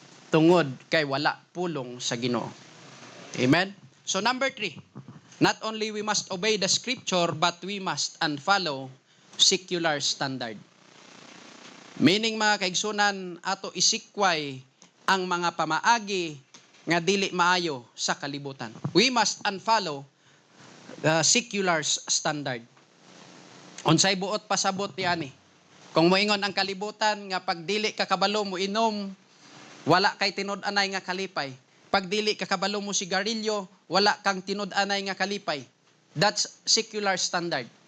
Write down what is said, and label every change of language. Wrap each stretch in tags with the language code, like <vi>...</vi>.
<ceb>Tungod kay wala pulong sa Ginoo. Amen?</ceb> <en>So, number 3, not only we must obey the scripture, but we must unfollow secular standard.</en> <ceb>Meaning mga kaigsunan, ato isikway ang mga pamaagi nga dili maayo sa kalibutan.</ceb> <en>We must unfollow the secular standard.</en> <ceb>Unsay buot pasabot yani. Kung moingon ang kalibutan nga pag dili ka kabalo mo inom, wala kay tinud-anay nga kalipay. Pag dili ka kabalo mo sigarilyo, wala kang tinud-anay nga kalipay.</ceb> <en>That's secular standard.</en>